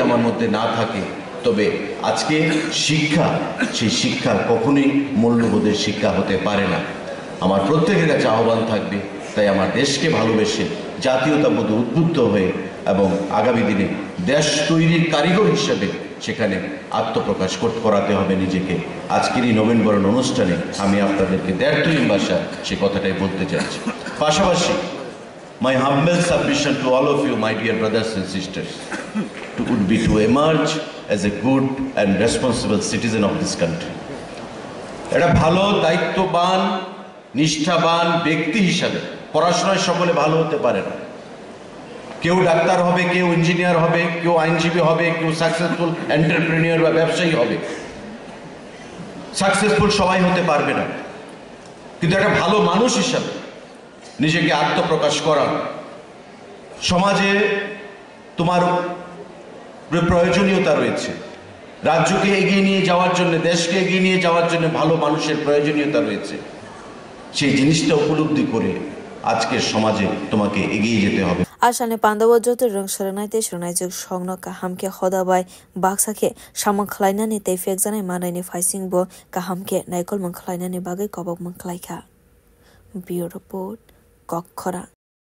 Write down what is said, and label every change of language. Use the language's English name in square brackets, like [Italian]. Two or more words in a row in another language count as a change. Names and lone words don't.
[Bangla] আমার মধ্যে না থাকে তবে আজকে শিক্ষা সেই শিক্ষা কখনোই মূল্যবোধের শিক্ষা হতে পারে না আমার প্রত্যেকের কাছে আহ্বান থাকবে তাই আমার দেশকে ভালোবেসে জাতীয়তাবোধে উদ্বুদ্ধ হয়ে এবং আগামী দিনে দেশ তৈরির কারিগর হিসেবে সেখানে আত্মপ্রকাশ করাতে হবে নিজেকে আজকের এই নবীন বরণ অনুষ্ঠানে আমি আপনাদেরকে দ্ব্যর্থহীন ভাষা সে কথাটাই বলতে চাচ্ছি পাশাপাশি [English] my humble submission to all of you my dear brothers and sisters would be to emerge as a good and responsible citizen of this country [Bangla] এটা ভালো দায়িত্ববান নিষ্ঠাবান ব্যক্তি হিসাবে পড়াশোনায় সকলে ভালো হতে পারে না কেউ ডাক্তার হবে কেউ ইঞ্জিনিয়ার হবে কেউ আইনজীবী হবে কেউ [English] successful entrepreneur [Bangla] বা ব্যবসায়ী হবে সাকসেসফুল সবাই হতে পারবে না কিন্তু একটা ভালো মানুষ হিসাবে নিজেকে আত্মপ্রকাশ করা সমাজে তোমার প্রয়োজনীয়তা রয়েছে রাজ্যকে এগিয়ে নিয়ে যাওয়ার জন্য দেশকে এগিয়ে নিয়ে যাওয়ার জন্য ভালো মানুষের প্রয়োজনীয়তা রয়েছে সেই জিনিসটা উপলব্ধি করে আজকের সমাজে তোমাকে এগিয়ে যেতে হবে [Kok Borok] Ashane Pandavo Joto Rung Srunai Te Srunai Juk Songno Kahamke Hodabai Baksake Shaman Khlaina ni Te Fekjane Manai Faising Bo Kahamke Naikol Munkhalaina ni Bagai Kobok Munkhalaika Bureau Report Kokhora